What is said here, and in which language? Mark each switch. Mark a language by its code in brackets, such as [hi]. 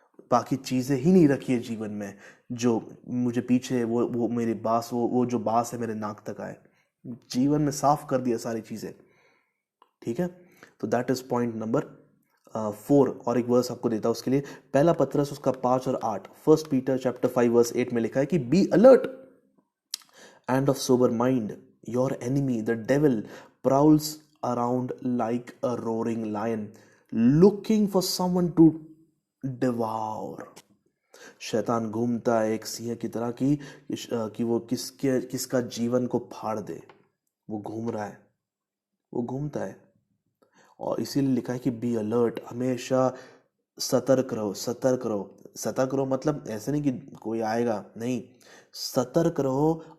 [hi] बाकी चीजें ही नहीं रखी है जीवन में जो मुझे पीछे, वो मेरी बास, वो जो बास है मेरे नाक तक आए। जीवन में साफ कर दिया सारी चीजें। ठीक है, तो [en] That is point number 4। [hi] और एक वर्स आपको देता हूं उसके लिए, पहला पत्रस उसका 5 और 8, फर्स्ट पीटर चैप्टर 5 वर्स 8 में लिखा है कि [en] Be alert and of sober mind. Your enemy, the devil, prowls around like a roaring lion, looking for someone to devour. [hi] शैतान घूमता है एक सिंह की तरह कि वो किसका जीवन को फाड़ दे। वो घूम रहा है, वो घूमता है। और इसीलिए लिखा है कि [en] be alert, [hi] हमेशा सतर्क रहो, सतर्क रहो। सतर्क रहो मतलब ऐसे नहीं कि कोई आएगा, नहीं, सतर्क रहो।